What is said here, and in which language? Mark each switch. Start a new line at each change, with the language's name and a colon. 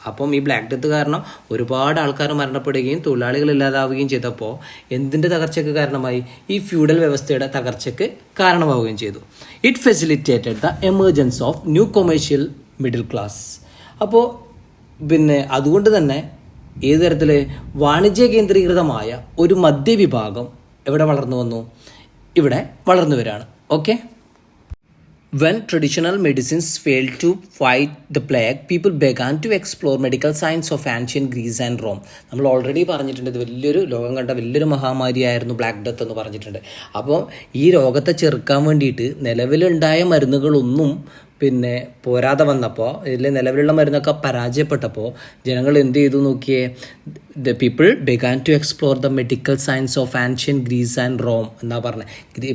Malayalam: അപ്പം ഈ black death കാരണം ഒരുപാട് ആൾക്കാർ മരണപ്പെടുകയും തൊഴിലാളികൾ ഇല്ലാതാവുകയും ചെയ്തപ്പോൾ എന്തിൻ്റെ തകർച്ചയ്ക്ക് കാരണമായി, ഈ ഫ്യൂഡൽ വ്യവസ്ഥയുടെ തകർച്ചയ്ക്ക് കാരണമാവുകയും ചെയ്തു.
English: It facilitated the emergence of new commercial middle class.
Malayalam: അപ്പോൾ അതുകൊണ്ട് തന്നെ ഏത് തരത്തിൽ വാണിജ്യ കേന്ദ്രീകൃതമായ ഒരു മധ്യവിഭാഗം എവിടെ വളർന്നു വന്നു, ഇവിടെ വളർന്നു വരികയാണ്.
English: Okay, when traditional medicines failed to fight the plague, people began to explore medical science of ancient Greece and Rome.
Malayalam: നമ്മൾ ഓൾറെഡി പറഞ്ഞിട്ടുണ്ട്, ഇത് വലിയൊരു ലോകം കണ്ട വലിയൊരു മഹാമാരിയായിരുന്നു ബ്ലാക്ക് ഡെത്ത് എന്ന് പറഞ്ഞിട്ടുണ്ട്. അപ്പോൾ ഈ രോഗത്തെ ചെറുക്കാൻ വേണ്ടിയിട്ട് നിലവിലുണ്ടായ മരുന്നുകളൊന്നും പോരാതെ വന്നപ്പോൾ, ഇതിൽ നിലവിലുള്ള മരുന്നൊക്കെ പരാജയപ്പെട്ടപ്പോൾ ജനങ്ങൾ എന്ത് ചെയ്തു നോക്കിയേ,
English: the people began to explore the medical science of ancient Greece and Rome
Malayalam: എന്നാ പറഞ്ഞത്.